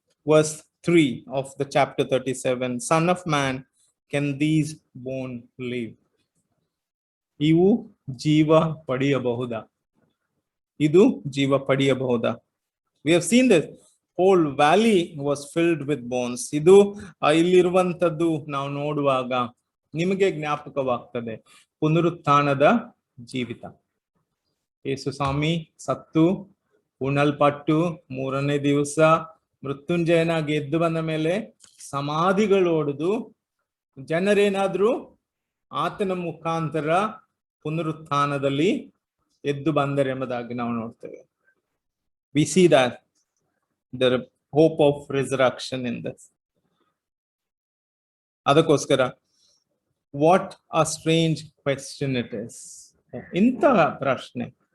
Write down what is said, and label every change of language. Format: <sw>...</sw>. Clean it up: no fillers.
<en>Verse 3 of the chapter 37. Son of man, can these bones live?</en> <kn>ಇವು ಜೀವ ಪಡೆಯಬಹುದಾ? ಇದು ಜೀವ ಪಡೆಯಬಹುದಾ?</kn> <en>We have seen this. Whole valley was filled with bones.</en> <kn>ಇದು ಇಲ್ಲಿರುವಂತದ್ದು ನಾವು ನೋಡುವಾಗ ನಿಮಗೆ ಜ್ಞಾಪಕವಾಗ್ತದೆ ಪುನರುತ್ಥಾನದ ಜೀವಿತ. ಯೇಸು ಸ್ವಾಮಿ ಸತ್ತು ಉಣಲ್ಪಟ್ಟು ಮೂರನೇ ದಿವಸ ಮೃತ್ಯುಂಜಯನಾಗಿ ಎದ್ದು ಬಂದ ಮೇಲೆ ಸಮಾಧಿಗಳು ಒಡೆದು ಜನರೇನಾದ್ರೂ ಆತನ ಮುಖಾಂತರ ಪುನರುತ್ಥಾನದಲ್ಲಿ ಎದ್ದು ಬಂದರೆಂಬುದಾಗಿ ನಾವು ನೋಡ್ತೇವೆ.</kn> <en>We see that the hope of resurrection in this.</en> <kn>ಅದಕ್ಕೋಸ್ಕರ</kn> <en>what a strange question it is.</en> <kn>ಇಂಥ ಪ್ರಶ್ನೆ.</kn>